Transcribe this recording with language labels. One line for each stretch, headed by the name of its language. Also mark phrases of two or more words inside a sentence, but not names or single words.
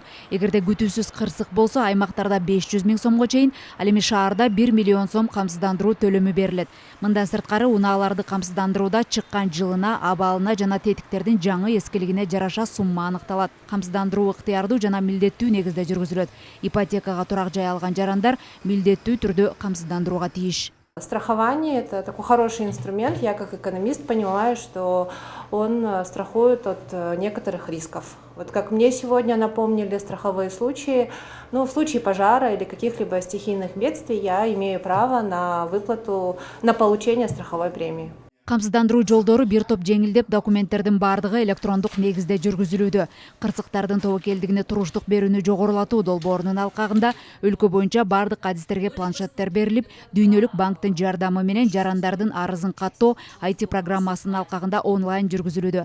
Kyrgyz: Эгерде күтүүсүз кырсык болсо, аймактарда 500 миң сомго чейин, ал эми шаарда 1 миллион сом камсыздандыруу төлөмү берилет. Мындан сырткары унааларды камсыздандырууда чыккан жылына, абалына жана тетиктердин жаңы эскилигине жараша сумма аныкталат. Камсыздандыруу ыктыярдуу жана милдеттүү негизде жүргүзүлөт. Ипотекага турак жай алган жарандар милдеттүү түрдө камсыздандырууга тийиш.
Russian: Страхование – это такой хороший инструмент. Я как экономист понимаю, что он страхует от некоторых рисков. Вот как мне сегодня напомнили страховые случаи, в случае пожара или каких-либо стихийных бедствий я имею право на выплату, на получение страховой премии.
Kyrgyz: Камсыздандыруу жолдору бир топ жеңилдеп, документтердин бардыгы электрондук негизде жүргүзүлүүдө. Кырсыктардын тобокелдигине туруштук берүүнү жогорулатуу долбоорунун алкагында өлкө боюнча бардык адистерге планшеттер берилип, дүйнөлүк банктын жардамы менен жарандардын арызын каттоо IT программасынын алкагында онлайн жүргүзүлүүдө.